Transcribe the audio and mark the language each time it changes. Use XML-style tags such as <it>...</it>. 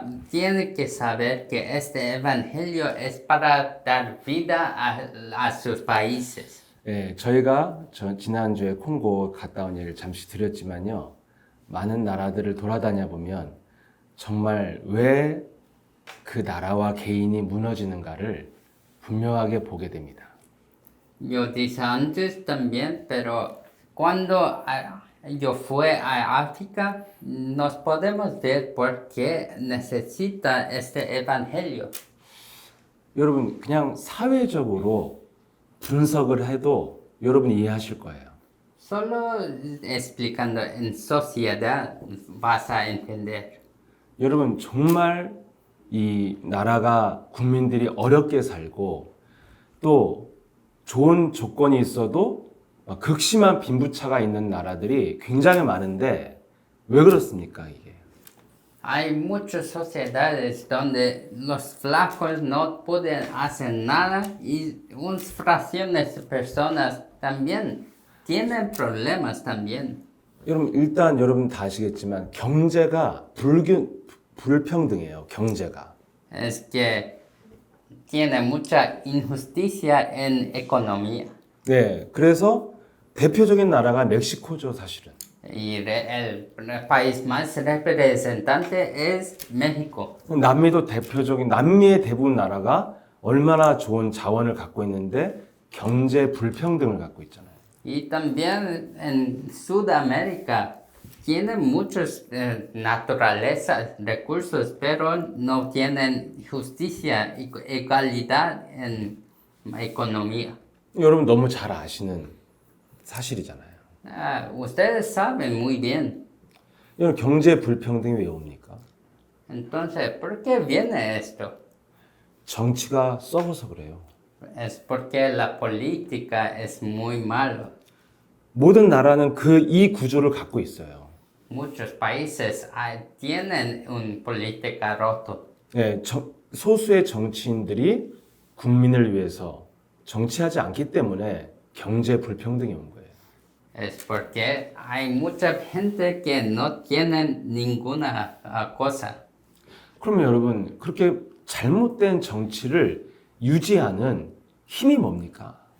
<es>Tiene que saber que este evangelio es para dar vida a sus países.</es> <ko>네, 저희가 지난주에 콩고 갔다 온 얘기를 잠시 드렸지만요. 많은 나라들을 돌아다녀 보면 정말 왜 그 나라와 개인이 무너지는가를 분명하게 보게 됩니다.</ko> <es>Yo dije antes también, pero cuando yo fui a África, nos podemos ver por qué necesita este evangelio.</es> <ko>여러분 그냥 사회적으로 분석을 해도 여러분이 이해하실 거예요.</ko> <es>Solo explicando en sociedad vas a entender.</es> <ko>여러분 정말 이 나라가 국민들이 어렵게 살고 또 좋은 조건이 있어도 극심한 빈부차가 있는 나라들이 굉장히 많은데 왜 그렇습니까 이게?</ko> <es>Hay muchas sociedades donde los flacos no pueden hacer nada y unas fracciones de personas también tienen problemas también.</es> <ko>여러분 일단 여러분 다 아시겠지만 경제가 불평등해요. 경제가.</ko> <es>Es que tiene mucha injusticia en economía.</es> <ko>네, 그래서 대표적인 나라가 멕시코죠, 사실은.</ko> <es>Y el país más representante es México.</es> <ko>남미도 대표적인 남미의 대부분 나라가 얼마나 좋은 자원을 갖고 있는데 경제 불평등을 갖고 있잖아요.</ko> <es>Y también en Sudamérica tienen muchos naturaleza, recursos, pero no tienen justicia y igualdad en economía.</es> <ko>여러분 너무 잘 아시는 사실이잖아요.</ko> <es>Ustedes saben muy bien.</es> <ko>여러분 경제 불평등이 왜 옵니까?</ko> <es>Entonces, ¿por qué viene esto?</es> <ko>정치가 썩어서 그래요.</ko> <es>Es porque la política es muy malo.</es> <ko>모든 나라는 이 구조를 갖고 있어요.</ko> <es>Muchos países tienen una política roto.</es> <ko>네, 소수의 정치인들이 국민을 위해서 정치하지 않기 때문에 경제 불평등이 온 거예요.</ko> <es>Es porque hay mucha gente que no tienen ninguna cosa.</es> <ko>그러면 여러분 그렇게 잘못된 정치를 유지하는 힘이 뭡니까?</ko>